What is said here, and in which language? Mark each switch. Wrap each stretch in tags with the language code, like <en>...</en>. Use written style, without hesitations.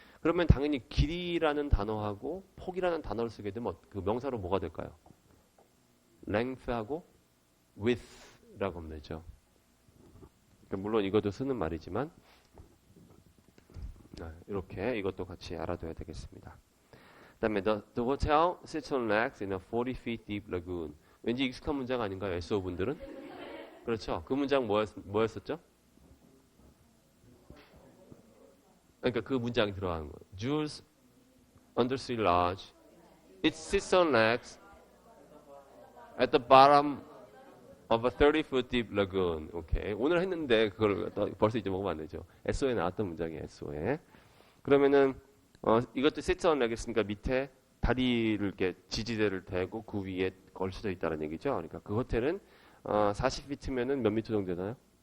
<ko>그러면 당연히 길이라는 단어하고 폭이라는 단어를 쓰게 되면 그 명사로 뭐가 될까요? length하고 width라고 하면 되죠. 물론 이것도 쓰는 말이지만 이렇게 이것도 같이 알아둬야 되겠습니다. 그다음에</ko> <en>the hotel sits on legs in a 40 feet deep lagoon.</en> <ko>왠지 익숙한 문장 아닌가요? SO 분들은? 그렇죠. 그 문장 뭐였었죠? 그러니까 그 문장이 들어가는 거예요.</ko> <en>Jules undersea lodge. It sits on legs at the bottom of a 30-foot deep lagoon.</en> <ko>오케이. 오늘 했는데 그걸 벌써 잊어먹으면 안 되죠. SO에 나왔던 문장이에요. SO에. 그러면은 이것도 sits on legs 했으니까 밑에 다리를 이렇게 지지대를 대고 그 위에 걸쳐져 있다는 얘기죠. 그러니까 그 호텔은 40피트면은 몇 미터 정도 되나요?</ko>